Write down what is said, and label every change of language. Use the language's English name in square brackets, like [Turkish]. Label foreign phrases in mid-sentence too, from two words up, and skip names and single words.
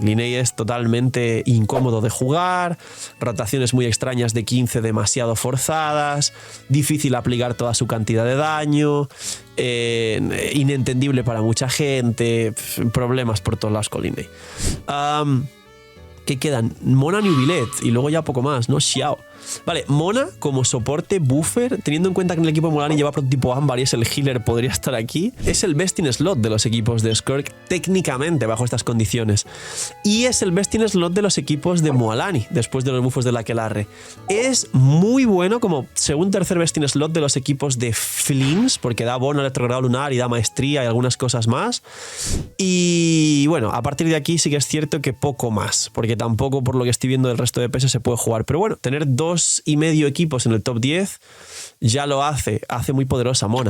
[Spanish] Linnea es totalmente incómodo de jugar, rotaciones muy extrañas de 15 demasiado forzadas, difícil aplicar toda su cantidad de daño, inentendible para mucha gente, problemas por todos lados con Linnea. ¿Qué quedan? Mona, Nubilet y luego ya poco más, ¿no? Xiao. Vale, Mona como soporte buffer, teniendo en cuenta que en el equipo de Mualani lleva prototipo ámbar y es el healer, podría estar aquí. Es el [English] best in slot [Spanish] de los equipos de Skirk, técnicamente, bajo estas condiciones. Y es el [English] best in slot [Spanish] de los equipos de Mualani, después de los buffos de la Aquelarre. Es muy bueno como segundo tercer [English] best in slot [Spanish] de los equipos de Flims, porque da bono electrogrado lunar y da maestría y algunas cosas más. Y bueno, a partir de aquí sí que es cierto que poco más, porque tampoco por lo que estoy viendo del resto de pesos se puede jugar. Pero bueno, tener 2,5 equipos en el top 10 ya lo hace muy poderosa Mona.